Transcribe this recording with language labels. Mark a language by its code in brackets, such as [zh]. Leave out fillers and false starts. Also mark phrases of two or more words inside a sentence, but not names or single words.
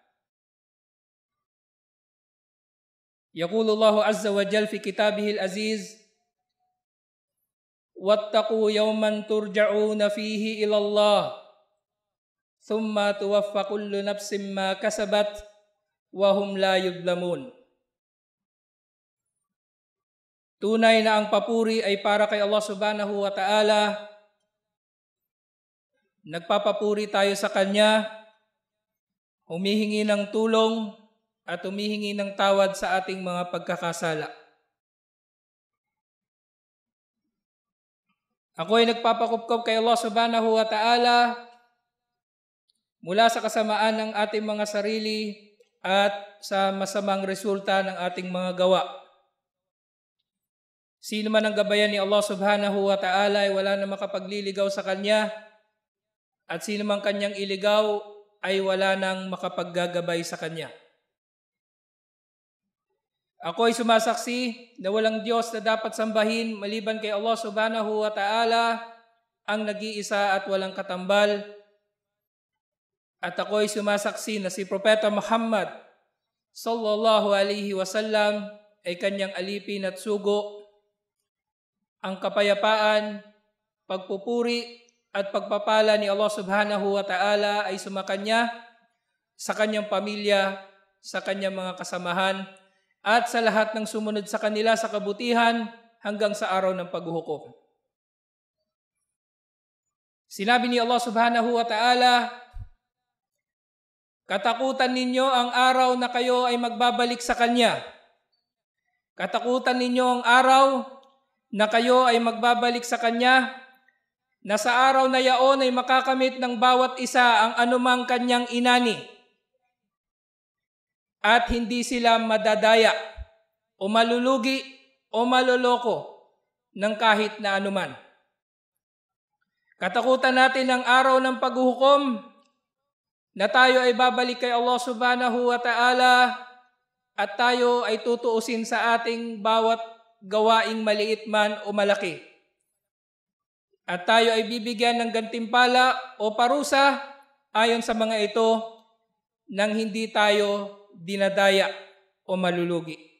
[ar] يقول الله عز وجل في كتابه العزيز واتقوا يوما ترجعون فيه إلى الله ثم توفى كل نفس ما كسبت وهم لا يظلمون. [tl] Tunay na ang papuri ay para kay Allah [ar] سبحانه وتعالى. [tl] Nagpapapuri tayo sa Kanya, humihingi ng tulong at humihingi ng tawad sa ating mga pagkakasala. Ako ay nagpapakupkop kay Allah [ar] سبحانه وتعالى [tl] mula sa kasamaan ng ating mga sarili at sa masamang resulta ng ating mga gawa. Sino man ang gabayan ni Allah [ar] سبحانه وتعالى [tl] ay wala na makapagliligaw sa Kanya, at sino man Kanyang iligaw ay wala nang makapaggagabay sa Kanya. Ako ay sumasaksi na walang Diyos na dapat sambahin maliban kay Allah [ar] سبحانه وتعالى, [tl] ang nag-iisa at walang katambal. At ako ay sumasaksi na si Propeta Muhammad [ar] صلى الله عليه وسلم [tl] ay Kanyang alipin at sugo. Ang kapayapaan, pagpupuri at pagpapala ni Allah [ar] سبحانه وتعالى [tl] ay sumakanya sa Kanyang pamilya, sa Kanyang mga kasamahan, at sa lahat ng sumunod sa kanila sa kabutihan hanggang sa araw ng paghuhukom. Sinabi ni Allah [ar] سبحانه وتعالى, [tl] katakutan ninyo ang araw na kayo ay magbabalik sa Kanya. Katakutan ninyo ang araw na kayo ay magbabalik sa Kanya, na sa araw na yaon ay makakamit ng bawat isa ang anumang kanyang inani. At hindi sila madadaya o malulugi o maloloko ng kahit na anuman. Katakutan natin ang araw ng paghuhukom, na tayo ay babalik kay Allah [ar] سبحانه وتعالى [tl] at tayo ay tutuusin sa ating bawat gawaing maliit man o malaki. At tayo ay bibigyan ng gantimpala o parusa ayon sa mga ito nang hindi tayo dinadaya o malulugi.